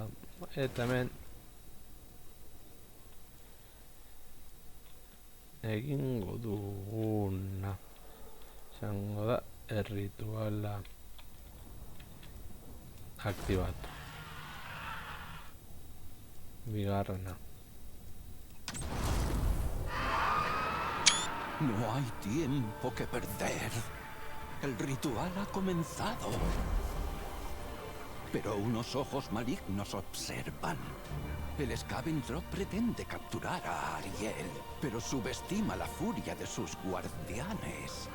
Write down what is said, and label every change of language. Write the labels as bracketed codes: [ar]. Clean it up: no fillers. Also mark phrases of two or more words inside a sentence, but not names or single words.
[eu] Eta hemen egingo duguna izango da errituala aktibatu. Bigarrena. [es] No hay tiempo que perder. El ritual ha comenzado. Pero unos ojos malignos observan. El Scavendrop pretende capturar a Ariel, pero subestima la furia de sus guardianes.